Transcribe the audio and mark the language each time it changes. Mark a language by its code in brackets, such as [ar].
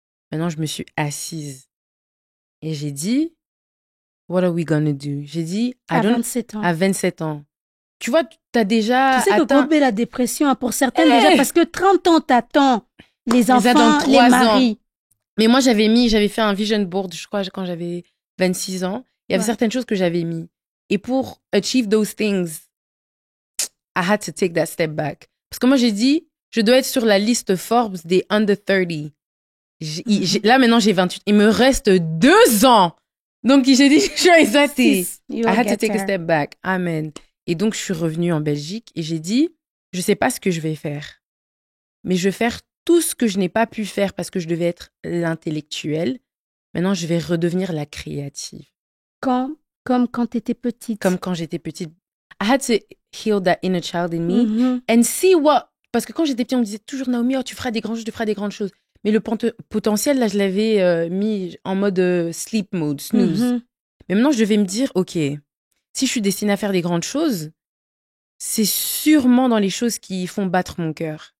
[fr] Maintenant, je me suis assise et j'ai dit, [en] what are we gonna do? [fr] J'ai dit, à 27 ans. À 27 ans. Tu vois, tu as déjà tu sais atteint... que la dépression, pour certaines déjà, parce que 30 ans, t'attends les enfants, les maris. Ans. Mais moi, j'avais fait un vision board, je crois, quand j'avais 26 ans. Il y avait certaines choses que j'avais mis. Et pour [en] achieve those things, I had to take that step back. [fr] Parce que moi, j'ai dit, je dois être sur la liste Forbes des under 30. Là, maintenant, j'ai 28. Il me reste 2 ans. Donc, j'ai dit, je suis exactée. [en] I had to take a step back. [fr] Amen. Et donc, je suis revenue en Belgique et j'ai dit, je sais pas ce que je vais faire. Mais je vais faire tout ce que je n'ai pas pu faire parce que je devais être l'intellectuelle. Maintenant, je vais redevenir la créative. Comme quand tu étais petite. Comme quand j'étais petite. [en] I had to heal that inner child in me and see what... [fr] Parce que quand j'étais petite, on me disait toujours, Naomi, oh, tu feras des grandes choses, tu feras des grandes choses. Mais le potentiel, là, je l'avais mis en mode sleep mode, snooze. Mais maintenant, je devais me dire, OK, si je suis destinée à faire des grandes choses, c'est sûrement dans les choses qui font battre mon cœur.